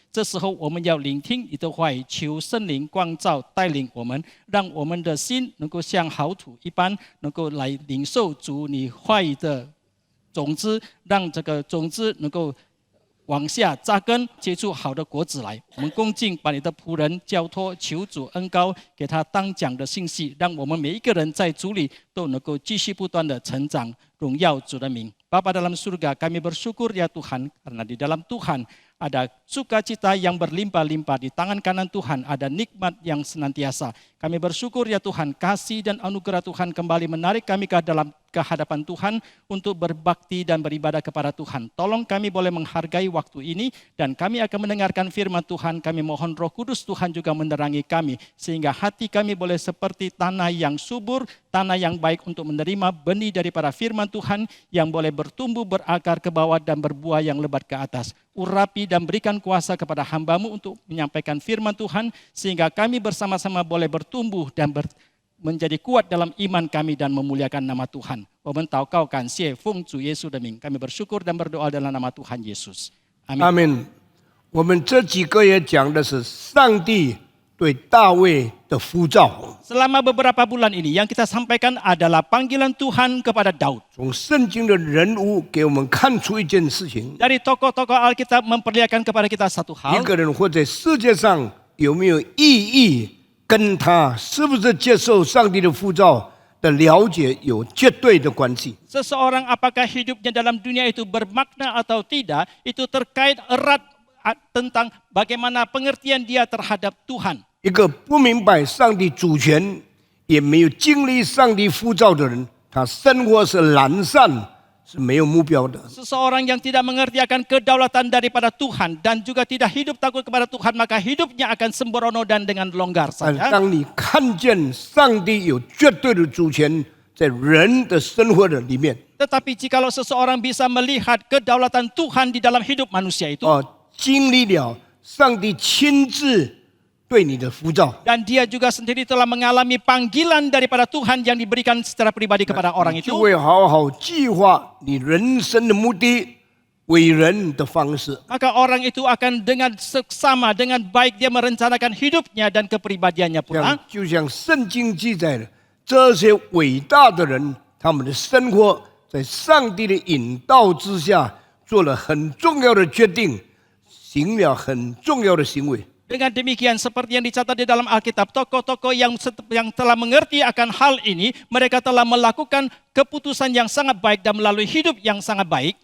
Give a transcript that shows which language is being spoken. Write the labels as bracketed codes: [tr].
[zh] 这时候我们要聆听你的话语，求圣灵光照带领我们，让我们的心能够像好土一般，能够来领受主你话语的种子，让这个种子能够往下扎根，结出好的果子来。我们恭敬把你的仆人交托，求主恩膏给他当讲的信息，让我们每一个人在主里都能够继续不断的成长，荣耀主的名。 [id] Bapa dalam surga, kami bersyukur ya Tuhan, karena di dalam Tuhan ada sukacita yang berlimpah-limpah, di tangan kanan Tuhan ada nikmat yang senantiasa. Kami bersyukur ya Tuhan, kasih dan anugerah Tuhan kembali menarik kami ke dalam kehadapan Tuhan untuk berbakti dan beribadah kepada Tuhan. Tolong kami boleh menghargai waktu ini dan kami akan mendengarkan firman Tuhan. Kami mohon Roh Kudus Tuhan juga menerangi kami sehingga hati kami boleh seperti tanah yang subur, tanah yang baik untuk menerima benih daripada firman Tuhan yang boleh bertumbuh, berakar ke bawah dan berbuah yang lebat ke atas. Urapi dan berikan kuasa kepada hamba-Mu untuk menyampaikan firman Tuhan sehingga kami bersama-sama boleh bertumbuh dan menjadi kuat dalam iman kami dan memuliakan nama Tuhan. [zh] 我们祷告感谢奉主耶稣的名， [id] kami bersyukur dan berdoa dalam nama Tuhan Yesus. Amin. [zh] 阿门。我们这几个月讲的是上帝对大卫的呼召， [id] Selama beberapa bulan ini yang kita sampaikan adalah panggilan Tuhan kepada Daud. [zh] 从圣经的人物给我们看出一件事情： [id] Dari tokoh-tokoh Alkitab memperlihatkan kepada kita satu [zh] 一 [id] hal. [zh] 个人活在世界上有没有意义，跟他是不是接受上帝的呼召的了解有绝对的关系。 [id] Seseorang apakah hidupnya dalam dunia itu bermakna atau tidak, itu terkait erat tentang bagaimana pengertian dia terhadap Tuhan. [zh] 一个不明白上帝主权，也没有经历上帝呼召的人，他生活是懒散，是没有目标的。 [id] Seseorang yang tidak mengerti akan kedaulatan daripada Tuhan dan juga tidak hidup takut kepada Tuhan, maka hidupnya akan sembrono dan dengan longgar [zh] 但 [id] saja. [zh] 当你看见上帝有绝对的主权在人的生活的里面， [id] Tetapi jikalau seseorang bisa melihat kedaulatan Tuhan di dalam hidup manusia itu, [zh] 经历了上帝亲自对你的呼召， [id] dan dia juga sendiri telah mengalami panggilan daripada Tuhan yang diberikan secara pribadi kepada orang [zh] 就 [id] itu, [zh] 会好好计划你人生的目的、为人的方式。 [id] maka orang itu akan dengan seksama, dengan baik dia merencanakan hidupnya dan kepribadiannya pula. [zh] 就像圣经记载的，这些伟大的人，他们的生活在上帝的引导之下，做了很重要的决定，行了很重要的行为。 [id] Dengan demikian seperti yang dicatat di dalam Alkitab, tokoh-tokoh yang telah mengerti akan hal ini, mereka telah melakukan keputusan yang sangat baik dan melalui hidup yang sangat baik.